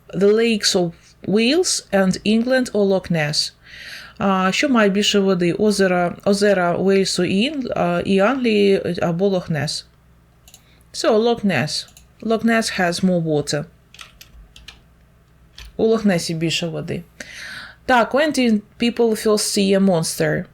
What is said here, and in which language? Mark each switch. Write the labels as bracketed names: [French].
[English] The lakes of Wales and England or Loch Ness? [Ukrainian] Що має більше води? Озера Уельсу і Англії або Лох Нес? [English] So, Loch Ness. Loch Ness has more water. [Ukrainian] У Лох Несі більше води. [English] Так, when did people first see a monster?